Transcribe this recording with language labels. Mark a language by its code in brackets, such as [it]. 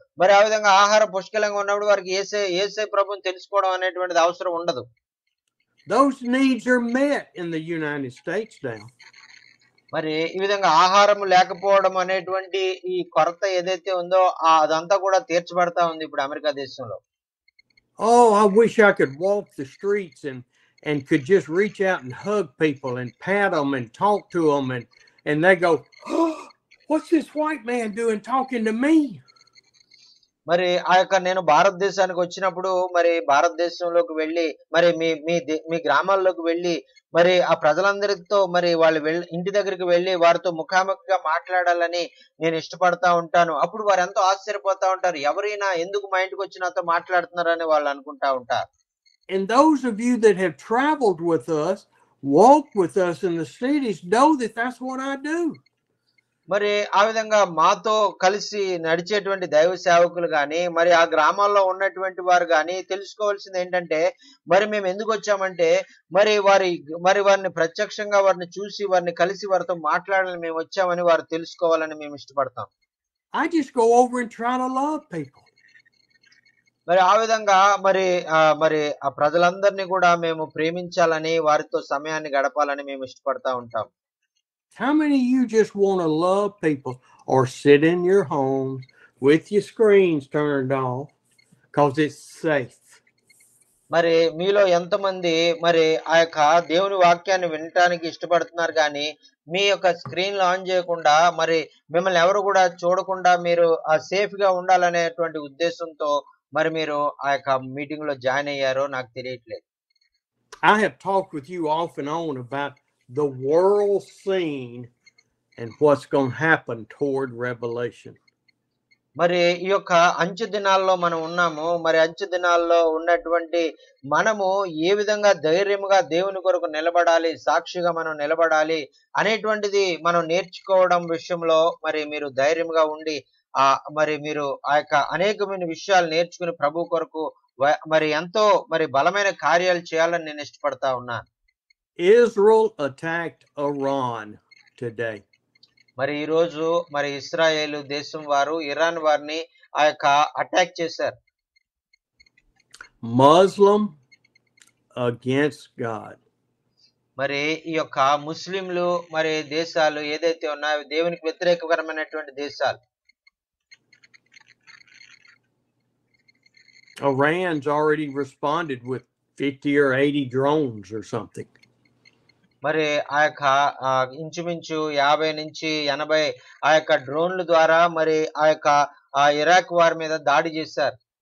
[te] మరి ఆ విధంగా ఆహారం పుష్కలంగా ఉన్నప్పుడు వారికి ఏసే ప్రభుని తెలుసుకోవడం అనేటువంటిది అవసరం ఉండదు. [en] Those needs are met in the United States now. [te] మరి ఈ విధంగా ఆహారం లేకపోవడం అనేటువంటి ఈ కొరత ఏదైతే ఉందో అదంతా కూడా తీర్చబడతా ఉంది ఇప్పుడు అమెరికా దేశంలో. [en] Oh, I wish I could walk the streets and could just reach out and hug people and pat them and talk to them and they go, oh, what's this white man doing talking to me? [te] మరి ఆ యొక్క నేను భారతదేశానికి వచ్చినప్పుడు మరి భారతదేశంలోకి వెళ్ళి మరి మీ గ్రామాల్లోకి వెళ్ళి మరి ఆ ప్రజలందరితో మరి వాళ్ళు ఇంటి దగ్గరికి వెళ్ళి వారితో ముఖాముఖిగా మాట్లాడాలని నేను ఇష్టపడతా ఉంటాను. అప్పుడు వారు ఎంతో ఆశ్చర్యపోతా ఉంటారు, ఎవరైనా ఎందుకు మా ఇంటికి వచ్చి నాతో మాట్లాడుతున్నారని వాళ్ళు అనుకుంటా ఉంటారు. [en] And those of you that have traveled with us, walked with us in the cities, know that that's what I do. [te] మరి ఆ విధంగా మాతో కలిసి నడిచేటువంటి దైవ సేవకులు గాని మరి ఆ గ్రామాల్లో ఉన్నటువంటి వారు గాని తెలుసుకోవాల్సింది ఏంటంటే, మరి మేము ఎందుకు వచ్చామంటే మరి వారిని ప్రత్యక్షంగా వారిని చూసి వారిని కలిసి వారితో మాట్లాడాలని మేము వచ్చామని వారు తెలుసుకోవాలని మేము ఇష్టపడతాం. [en] I just go over and try to love people. [te] మరి ఆ విధంగా మరి ఆ ప్రజలందరినీ కూడా మేము ప్రేమించాలని వారితో సమయాన్ని గడపాలని మేము ఇష్టపడతా ఉంటాం. [en] How many of you just want to love people or sit in your home with your screens turned off because it's safe? [te] మరి మీలో ఎంతమంది మరి ఆ యొక్క దేవుని వాక్యాన్ని వినటానికి ఇష్టపడుతున్నారు కానీ మీ యొక్క స్క్రీన్లు ఆన్ చేయకుండా మరి మిమ్మల్ని ఎవరు కూడా చూడకుండా మీరు సేఫ్ గా ఉండాలనేటువంటి ఉద్దేశంతో మరి మీరు ఆ యొక్క మీటింగ్ లో జాయిన్ అయ్యారో నాకు తెలియట్లేదు. [en] I have talked with you off and on about the world scene and what's going to happen toward Revelation. [te] మరి ఈ యొక్క అంచె దినాల్లో మనం ఉన్నాము. మరి అంచె దినాల్లో ఉన్నటువంటి మనము ఏ విధంగా ధైర్యముగా దేవుని కొరకు నిలబడాలి, సాక్షిగా మనం నిలబడాలి అనేటువంటిది మనం నేర్చుకోవడం విషయంలో మరి మీరు ధైర్యంగా ఉండి మరి మీరు ఆ యొక్క అనేకమైన విషయాలు నేర్చుకుని ప్రభు కొరకు మరి ఎంతో మరి బలమైన కార్యాలు చేయాలని నేను ఇష్టపడతా ఉన్నాను. [en] Israel attacked Iran today. [te] మరి ఈ రోజు మరి ఇశ్రాయేలు దేశం వారు ఇరాన్ వారిని ఆ యొక్క అటాక్ చేశారు. [en] Muslim against God. [te] మరి ఈ యొక్క ముస్లింలు మరి దేశాలు ఏదైతే ఉన్నాయో దేవునికి వ్యతిరేకకరమైనటువంటి దేశాలు. [en] Iran's already responded with 50 or 80 drones or something. [te] మరి ఆ యొక్క ఇంచుమించు 50 నుంచి 80 ఆ యొక్క డ్రోన్ల ద్వారా మరి ఆ యొక్క ఇరాక్ వారి మీద దాడి చేశారు.